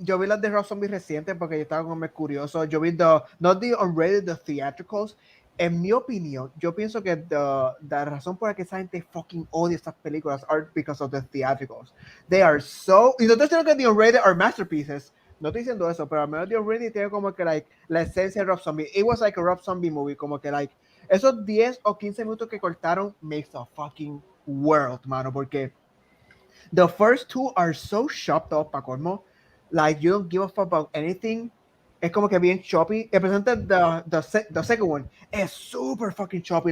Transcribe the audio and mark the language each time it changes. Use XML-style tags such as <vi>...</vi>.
<es>yo vi las de Rob Zombie recientes porque yo estaba como curioso. Yo vi</es> <en>not the unrated, the theatricals.</en> <es>En mi opinión, yo pienso que la razón por la que esa gente fucking odia estas películas</es> <en>are because of the theatricals. They are so...</en> <es>Y no estoy diciendo que</es> <en>the unrated are masterpieces.</en> <es>No estoy diciendo eso, pero al menos the unrated tiene como que like, la esencia de Rob Zombie.</es> <en>It was like a Rob Zombie movie.</en> <es>Como que like, esos 10 o 15 minutos que cortaron</es> <en>makes a fucking world,</en> <es>mano.</es> <en>Porque the first 2 are so chopped up, pa' colmo. Like, you don't give a fuck about anything.</en> <es>Es como que bien choppy.</es> <en>Especialmente the second one is super fucking choppy.</en>